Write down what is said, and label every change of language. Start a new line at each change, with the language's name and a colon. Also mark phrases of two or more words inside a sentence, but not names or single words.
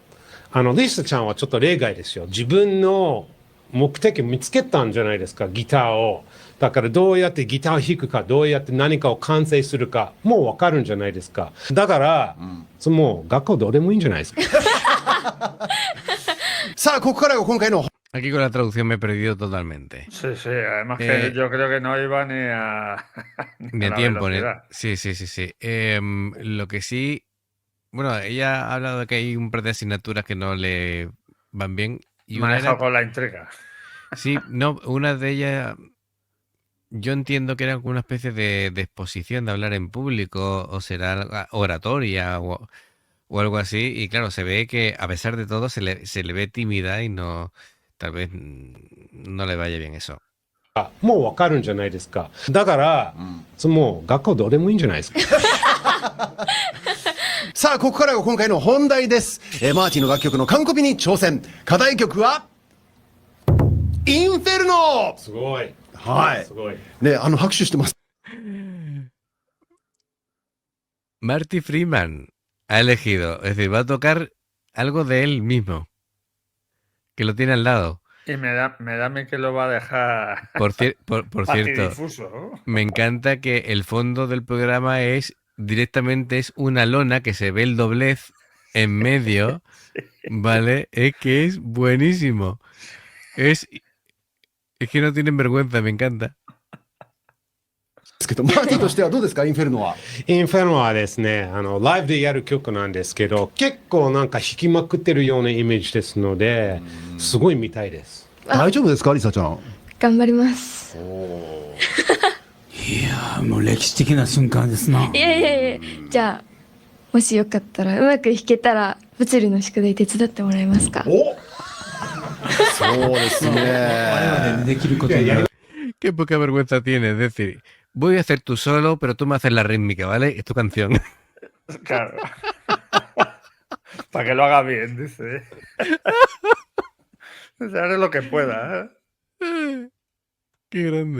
Japanese: リサちゃんはちょっと例外ですよ。自分の目的を見つけたんじゃないですか、ギターを。だからどうやってギターを弾くか、どうやって何かを完成するか、もう分かるんじゃないですか。だから、もう学校どうでもいいんじゃないですか。さあ、ここからが今回の
Spanish: Aquí con la traducción me he perdido totalmente. Sí, además que yo creo que no iba ni a Ni a la tiempo. velocidad. Sí. Lo que sí, bueno, ella ha hablado de que hay un par de asignaturas que no le van bien. Y Me ha una dejado era, con la intriga. sí, no, una de ellas, yo entiendo que era una especie de exposición, de hablar en público, o será oratoria o algo así. Y claro, se ve que a pesar de todo se le ve tímida y no, tal vez no le vaya bien eso.
Japanese: もう分かるんじゃないですか。だから、もう学校どうでもいいんじゃないですか。さあ、ここからが今回の本題です。マーティの楽曲の完コピに挑戦。課題曲は、インフェルノ。すごい。はい。すごい。ね、拍手してます。
Spanish: Marty Friedman ha elegido, es decir, va a tocar algo de él mismo, que lo tiene al lado. Y me da a mí que lo va a dejar Por cierto, patidifuso, ¿no? me encanta que el fondo del programa directamente es una lona que se ve el doblez en medio, ¿vale? Es que es buenísimo. Es que no tienen vergüenza, me encanta.
Japanese: ですけど、マーティとしてはどうですか、インフェルノは。インフェルノはですね、ライブでやる曲なんですけど、結構なんか弾きまくってるようなイメージですので、すごい見たいです。大丈夫ですか、リサちゃん。頑張ります。いやもう歴史的な瞬間ですな。いや。じゃあ、もしよかったら、うまく弾けたら、物理の宿題手伝ってもらえますか？そうですね。我々にできることになる。
Spanish: Qué poca vergüenza tienes, es decir, voy a hacer tu solo, pero tú me haces la rítmica, ¿vale? Es tu canción. Claro. Para que lo haga bien, dice. Haré lo que pueda. Qué grande.